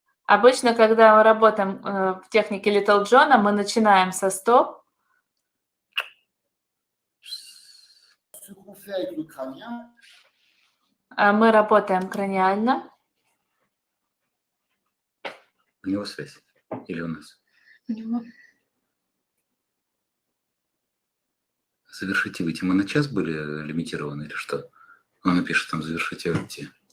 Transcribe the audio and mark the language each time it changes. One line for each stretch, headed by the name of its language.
Russian: Обычно, когда мы работаем в технике Little John, мы начинаем со стоп.
French: Ce qu'on fait avec le crânien.
Russian: Мы работаем краниально. У него связь или у нас? Завершите выйти. Мы на час были лимитированы или что? Он напишет там завершите выйти.